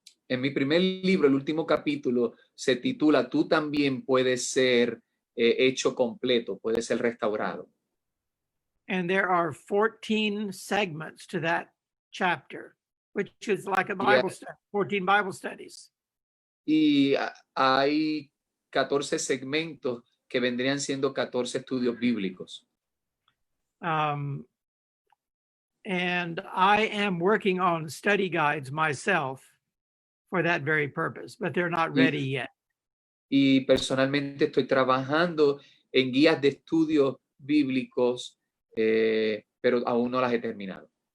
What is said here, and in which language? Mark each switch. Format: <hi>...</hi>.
<es>En mi primer libro, el último capítulo, se titula Tú también puedes ser hecho completo, puedes ser restaurado.</es> <en>And there are 14 segments to that chapter, which is like a Bible study, 14 Bible studies.</en> <es>Y hay 14 segmentos que vendrían siendo 14 estudios bíblicos.</es> <en>And I am working on study guides myself for that very purpose, but they're not ready yet.</en> <es>Y personalmente estoy trabajando en guías de estudios bíblicos, pero aún no las he terminado.</es>